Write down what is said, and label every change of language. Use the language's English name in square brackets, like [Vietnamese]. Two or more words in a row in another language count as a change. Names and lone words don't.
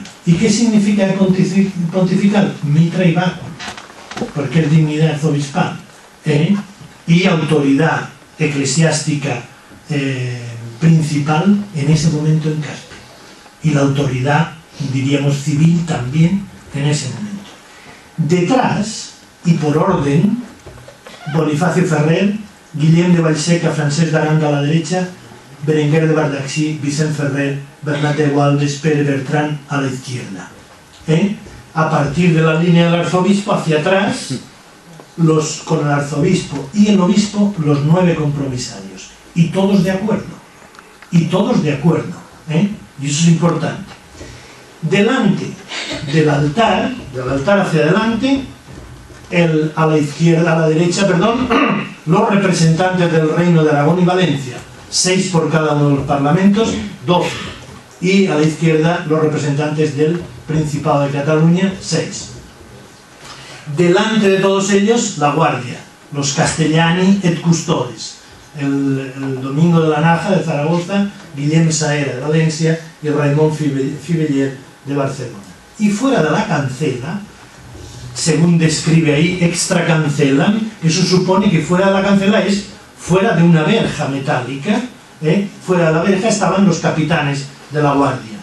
[Spanish] ¿Y qué significa pontifical? Mitra y báculo, porque es dignidad arzobispal, y autoridad eclesiástica principal en ese momento en Caspe, y la autoridad, diríamos, civil también en ese momento. Detrás, y por orden, Bonifacio Ferrer, Guillem de Vallseca, Francesc d'Aranda a la derecha, Berenguer de Bardaxí, Vicent Ferrer, Bernat de Gualdes, Pere Bertran a la izquierda. A partir de la línea del arzobispo hacia atrás, con el arzobispo y el obispo, los 9 compromisarios. Y todos de acuerdo. Y todos de acuerdo. Y eso es importante. Delante del altar hacia adelante, a la izquierda, a la derecha, perdón, los representantes del Reino de Aragón y Valencia, 6 por cada uno de los parlamentos, 12. Y a la izquierda los representantes del Principado de Cataluña, 6. Delante de todos ellos, la guardia, los [Latin] castellani et custodes. [Spanish] El Domingo de la Naja de Zaragoza, Guillem Saera de Valencia y Raimon Fibeller de Barcelona. Y fuera de la cancela, según describe ahí, [Latin] extra cancelan, [Spanish] eso supone que fuera de la cancela es fuera de una verja metálica, fuera de la verja estaban los capitanes de la guardia.